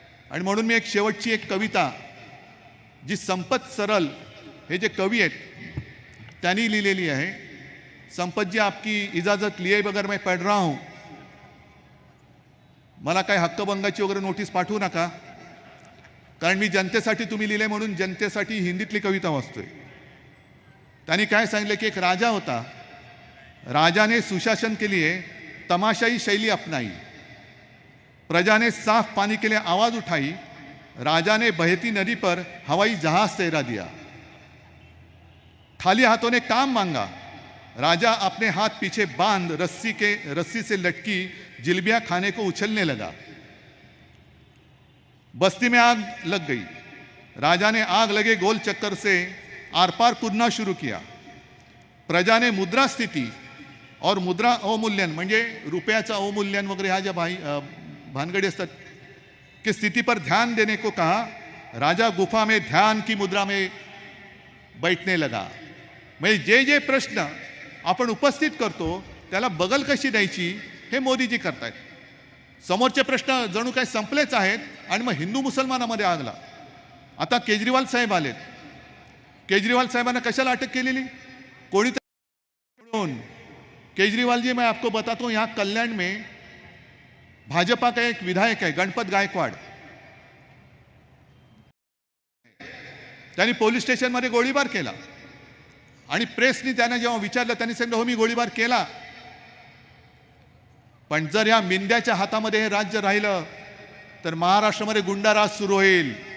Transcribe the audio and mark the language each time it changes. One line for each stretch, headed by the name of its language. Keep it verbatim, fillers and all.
Marathi: आणि म्हणून मी एक शेवटची एक कविता, जी संपत सरल हे जे कवी आहेत त्यांनी लिहिलेली आहे. संपत जी,
Hindi: आपकी इजाजत लिए बगैर मैं पढ़ रहा हूं,
Marathi: मला काही हक्कभंगाची वगैरे नोटीस पाठवू नका, कारण मी जनतेसाठी तुम्ही लिहिले म्हणून जनतेसाठी हिंदीतली कविता वाचतोय. त्यांनी काय सांगितलं की एक राजा होता,
Hindi: राजा ने सुशासन के लिए तमाशाई शैली अपनाई, प्रजा ने साफ पानी के लिए आवाज उठाई, राजा ने बहती नदी पर हवाई जहाज तैरा दिया, खाली हाथों ने काम मांगा, राजा अपने हाथ पीछे बांध रस्सी के रस्सी से लटकी जिलबिया खाने को उछलने लगा, बस्ती में आग लग गई, राजा ने आग लगे गोल चक्कर से आर पार कूदना शुरू किया, प्रजा ने मुद्रा स्थिती और मुद्रा अवमूल्यन,
Marathi: म्हणजे रुपयाचा अवमूल्यन वगैरह ह्या ज्या भाई भानगडी असतात,
Hindi: की स्थिति पर ध्यान देने को कहा, राजा गुफा में ध्यान की मुद्रा में बैठने लगा.
Marathi: म्हणजे जे जे प्रश्न आपण उपस्थित करतो त्याला बगल कशी द्यायची हे मोदीजी करतायत. समोरचे प्रश्न जणू काही संपलेच आहेत, आणि मग हिंदू मुसलमानामध्ये आगला. आता केजरीवाल साहेब आलेत, केजरीवाल साहेबांना कशाला अटक केलेली, कोणी केजरीवाल जी,
Hindi: मैं आपको बताता हूं, यहाँ कल्याण में भाजपा का एक विधायक है
Marathi: गणपत गायकवाड़, त्यांनी पोलीस स्टेशनमध्ये गोळीबार केला, आणि प्रेसनी त्यांना जेव्हा विचारलं, त्यांनी सांगितलं हो मी गोळीबार केला, पण जर या मिंद्याच्या हातामध्ये हे राज्य राहिलं तर महाराष्ट्रामध्ये गुंडाराज सुरू होईल.